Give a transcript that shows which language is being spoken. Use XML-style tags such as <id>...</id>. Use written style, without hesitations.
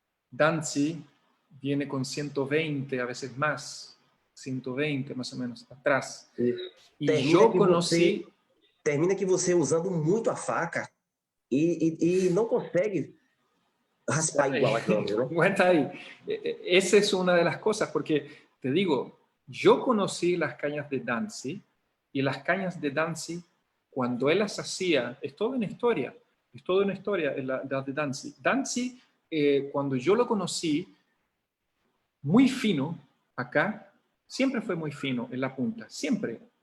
<es>Danzi viene con 120, a veces más, 120 más o menos, atrás.</es> <pt>E eu conheci... Termina que você usando muito a faca e não consegue raspar igual a câmera, ¿no?</pt> <es>Aguanta ahí. Esa es una de las cosas, porque te digo, yo conocí las cañas de Danzi, y las cañas de Danzi, cuando él las hacía, es toda una historia, la de Danzi. Danzi cuando yo lo conocí, muy fino acá, siempre fue muy fino en la punta, siempre.</es>